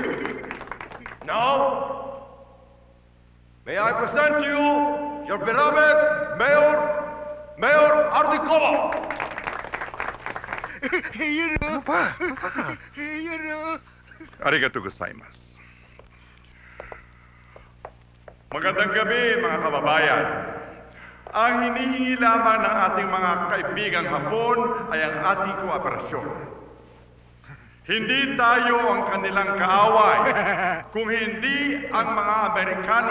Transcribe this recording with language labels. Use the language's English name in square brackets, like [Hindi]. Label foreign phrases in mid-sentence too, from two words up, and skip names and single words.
[English] Now, may I present to you your beloved Mayor Ardicova. [Filipino] Ano pa? [Japanese] ありがとうございます. [Filipino] Magandang gabi, mga kababayan. Ang hinihingi lamang ng ating mga kaibigang Hapon ay ang ating kooperasyon. Hindi tayo ang kanilang kaaway, kung hindi ang mga Amerikano.